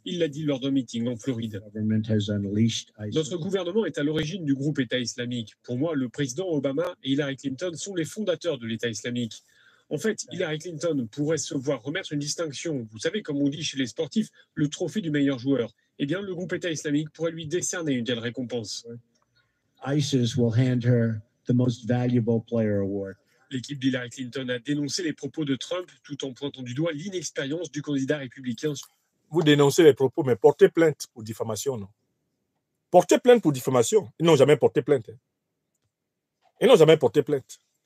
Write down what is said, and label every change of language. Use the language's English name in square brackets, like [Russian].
[French] Il l'a dit lors d'un meeting en Floride. Notre gouvernement est à l'origine du groupe État islamique. Pour moi, le président Obama et Hillary Clinton sont les fondateurs de l'État islamique. En fait, Hillary Clinton pourrait se voir remettre une distinction. Vous savez, comme on dit chez les sportifs, le trophée du meilleur joueur. Eh bien, le groupe État islamique pourrait lui décerner une telle récompense. [English] ISIS will hand her the most valuable player award. [French] L'équipe d'Hillary Clinton a dénoncé les propos de Trump tout en pointant du doigt l'inexpérience du candidat républicain. Vous dénoncez les propos, mais portez plainte pour diffamation, non? Portez plainte pour diffamation. Ils n'ont jamais porté plainte. Ils n'ont jamais porté plainte.